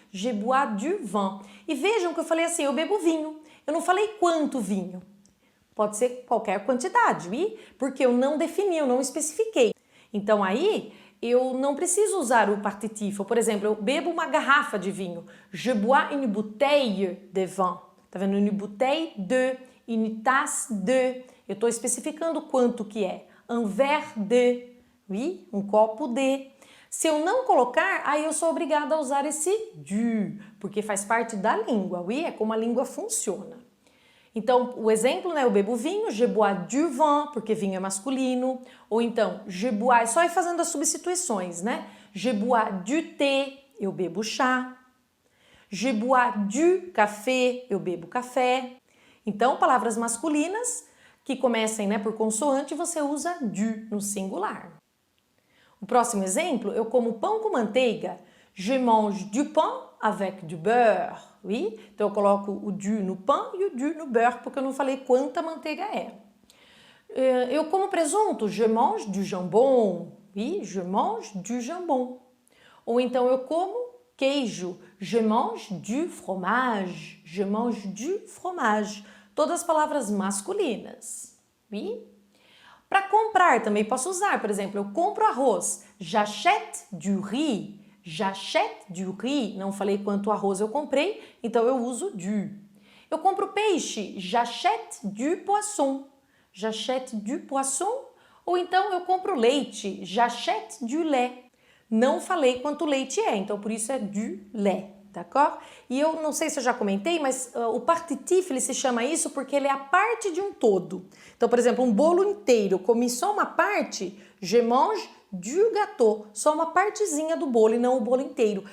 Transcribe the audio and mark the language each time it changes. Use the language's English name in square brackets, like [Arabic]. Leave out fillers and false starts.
[French] Je bois du vin. [Portuguese] E vejam que eu falei assim, eu bebo vinho. Eu não falei quanto vinho. Pode ser qualquer quantidade, oui? Porque eu não defini, eu não especifiquei. Então aí, eu não preciso usar o partitif. Por exemplo, eu bebo uma garrafa de vinho. [French] Je bois une bouteille de vin. [Portuguese] Tá vendo? [French] Une bouteille de, une tasse de. [Portuguese] Eu estou especificando quanto que é. [French] Un verre de. [Portuguese] Oui, um copo de. Se eu não colocar, aí eu sou obrigada a usar esse du, porque faz parte da língua, oui? É como a língua funciona. Então, o exemplo, né? Eu bebo vinho, [French] je bois du vin, [Portuguese] porque vinho é masculino. Ou então, [French] je bois, [Portuguese] é só ir fazendo as substituições, né? [French] Je bois du thé, [Portuguese] eu bebo chá. [French] Je bois du café, [Portuguese] eu bebo café. Então, palavras masculinas que comecem, né, por consoante, você usa du no singular. O próximo exemplo, eu como pão com manteiga. [French] Je mange du pain avec du beurre. Oui? [Portuguese] Então eu coloco o du no pão e o du no beurre, porque eu não falei quanta manteiga é. Eu como presunto. [French] Je mange du jambon. Oui? Je mange du jambon. [Portuguese] Ou então eu como queijo. [French] Je mange du fromage. Je mange du fromage. [Portuguese] Todas as palavras masculinas. Oui? Para comprar também posso usar, por exemplo, eu compro arroz, [French] j'achète du riz, j'achète du riz, [Portuguese] não falei quanto arroz eu comprei, então eu uso du. Eu compro peixe, [French] j'achète du poisson, j'achète du poisson, [Portuguese] ou então eu compro leite, [French] j'achète du lait. [Portuguese] Não falei quanto leite é, então por isso é du lait. D'accord? E eu não sei se eu já comentei, mas o partitif ele se chama isso porque ele é a parte de um todo. Então, por exemplo, um bolo inteiro, eu comi só uma parte, [French] je mange du gâteau, [Portuguese] só uma partezinha do bolo e não o bolo inteiro.